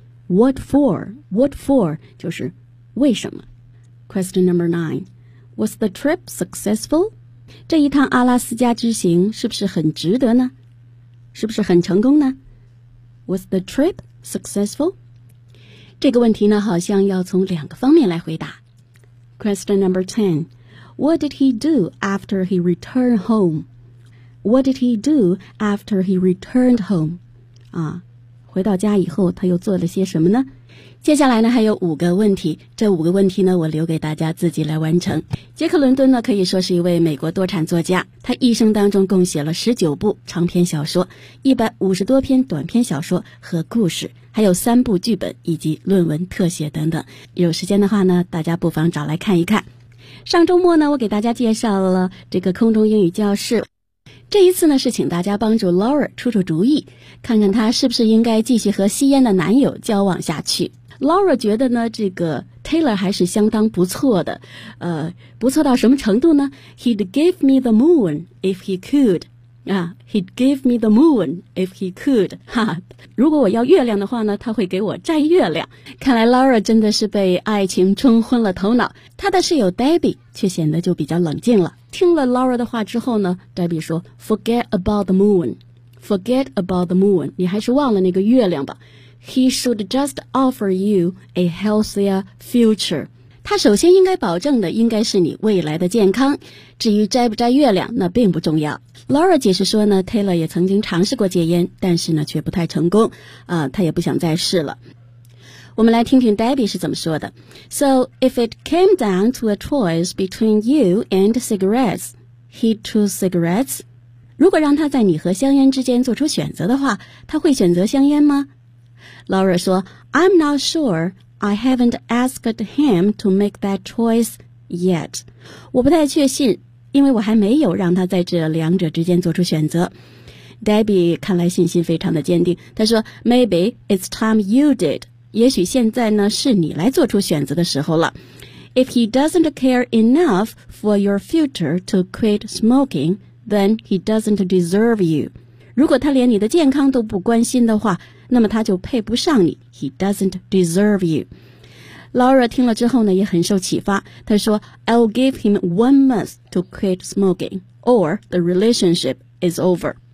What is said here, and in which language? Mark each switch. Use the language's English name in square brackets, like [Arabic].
[English] What for? What for? [Chinese] 就是为什么？ [English] Question number 9. Was the trip successful? [Chinese] 这一趟阿拉斯加之行是不是很值得呢？是不是很成功呢？ [English] Was the trip successful? [Chinese] 这个问题呢好像要从两个方面来回答。 [English] Question number 10. What did he do after he returned home? What did he do after he returned home? [Chinese] 回到家以后他又做了些什么呢？接下来呢还有五个问题，这五个问题呢我留给大家自己来完成。杰克伦敦呢可以说是一位美国多产作家，他一生当中共写了19部长篇小说，150多篇短篇小说和故事，还有3部剧本以及论文特写等等。有时间的话呢大家不妨找来看一看。上周末呢我给大家介绍了这个空中英语教室，这一次呢是请大家帮助 Laura 出出主意，看看她是不是应该继续和吸烟的男友交往下去。 Laura 觉得呢这个 Taylor 还是相当不错的，不错到什么程度呢？ [English] He'd give me the moon if he could. He'd give me the moon if he could. [Chinese] 如果我要月亮的话呢，他会给我摘月亮。看来 Laura 真的是被爱情冲昏了头脑，他的室友 Debbie 却显得就比较冷静了。听了 Laura 的话之后呢 ,Debbie 说 , [English] forget about the moon, [Chinese] forget about the moon, 你还是忘了那个月亮吧。 [English] He should just offer you a healthier future. [Chinese] 他首先应该保证的应该是你未来的健康，至于摘不摘月亮那并不重要。 Laura 解释说呢 ,Taylor 也曾经尝试过戒烟，但是呢却不太成功，他也不想再试了。我们来听听 Debbie 是怎么说的。 [English] So if it came down to a choice between you and cigarettes, he'd choose cigarettes? [Chinese] 如果让他在你和香烟之间做出选择的话，他会选择香烟吗？ [English] Laura 说 I'm not sure, I haven't asked him to make that choice yet. [Chinese] 我不太确信，因为我还没有让他在这两者之间做出选择。 Debbie 看来信心非常的坚定，他说 [English] Maybe it's time you did. [Chinese] 也许现在呢是你来做出选择的时候了。 [English] If he doesn't care enough for your future to quit smoking, then he doesn't deserve you. [Chinese] 如果他连你的健康都不关心的话，那么他就配不上你。 [English] He doesn't deserve you. Laura [Chinese] 听了之后呢也很受启发，她说 [English] I'll give him 1 month to quit smoking or the relationship is over.